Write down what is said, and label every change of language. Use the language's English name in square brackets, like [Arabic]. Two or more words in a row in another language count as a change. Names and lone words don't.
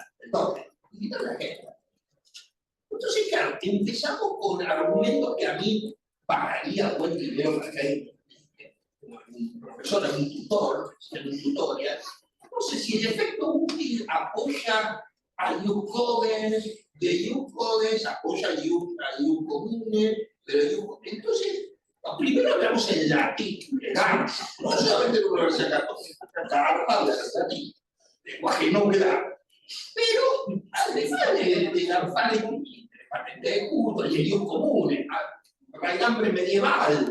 [Spanish] Entonces, digitar la agenda. Entonces, claro, empezamos con argumentos que a mí pagaría buen dinero para que hay un profesor, un tutor, en un tutorial. No sé si el efecto útil apoya a [Latin] Ius Cogens, [Spanish] de [Latin] Ius Cogens [Spanish] apoya a [Latin] Ius Comune, [Spanish] pero entonces, primero hablamos en latín, no solamente en la Universidad Católica, habla en latín, lenguaje no claro. Pero además de la patente de culto y el [Latin] Ius Comune, [Spanish] raigambre medieval.